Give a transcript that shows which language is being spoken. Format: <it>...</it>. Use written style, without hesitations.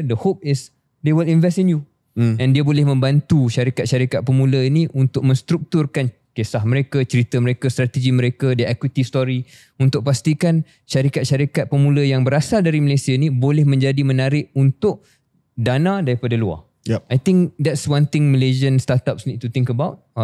<en>The hope is they will invest in you.</en> <ms>And dia boleh membantu syarikat-syarikat pemula ini untuk menstrukturkan kisah mereka, cerita mereka, strategi mereka,</ms> <en>their equity story,</en> <ms>untuk pastikan syarikat-syarikat pemula yang berasal dari Malaysia ni boleh menjadi menarik untuk dana daripada luar.</ms> <en>Yep. I think that's one thing Malaysian startups need to think about.</en>